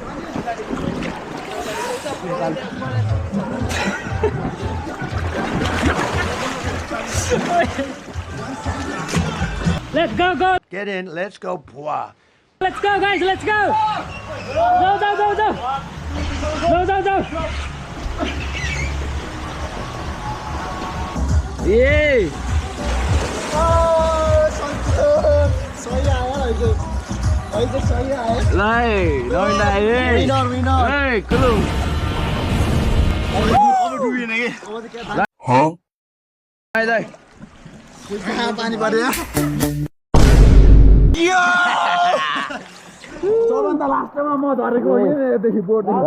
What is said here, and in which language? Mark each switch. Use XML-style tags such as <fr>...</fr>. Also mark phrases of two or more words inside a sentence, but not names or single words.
<en>Let's go, go! Get in. Let's go. Pwa. Let's go, guys! Let's go! Go, go, go, go! Go, go, go! Yay!</en> <ne>सही आयो अहिले अहिले सही आयो Lai, noi lai, hey!</ne> <en>winner winner Hey, cool!</en> <ne>अब डुबिएन के अब चाहिँ के थाहा Lai, lai! कहाँ पानी पर्यो सबभन्दा लास्टमा म झरेको हो यदेखि बोर्ड</ne>